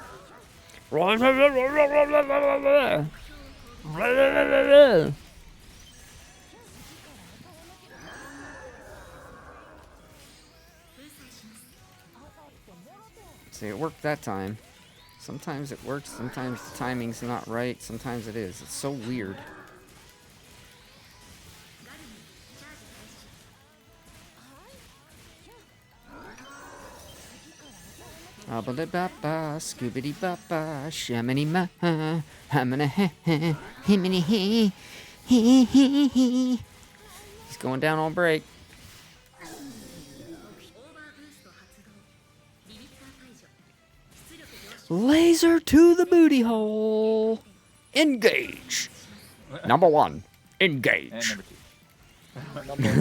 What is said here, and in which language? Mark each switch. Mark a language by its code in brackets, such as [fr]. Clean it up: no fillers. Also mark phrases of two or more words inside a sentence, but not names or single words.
[en] See, it worked that time. Sometimes it works, sometimes the timing's not right, sometimes it is. It's so weird. Abba-da-ba-ba, scoobity-ba-ba, shamany-ma, hamana-ha-ha, himiny-hee, hee-hee-hee. He's going down on break. Laser to the booty hole. Engage. Number 1, engage. And number 2.